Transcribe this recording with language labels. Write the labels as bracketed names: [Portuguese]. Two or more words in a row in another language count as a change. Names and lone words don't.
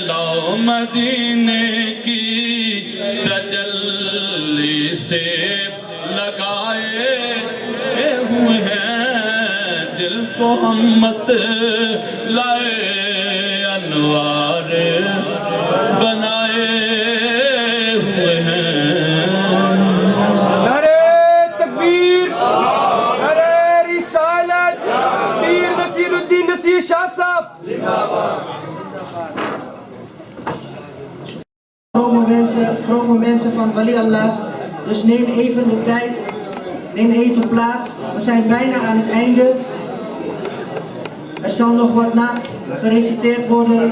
[Urdu] لاؤ مدینے کی تجلی سے لگائے ہوئے ہیں، دل کو ہم مت لائے انوار بنائے ہوئے ہیں۔ نعرہ تکبیر، نعرہ رسالت، پیر نصیر الدین نصیر شاہ صاحب۔ [Dutch] Vrome mensen van [Arabic] Wali Allah's, [Dutch] dus neem even de tijd, neem even plaats. We zijn bijna aan het einde. Er zal nog wat na gereciteerd worden.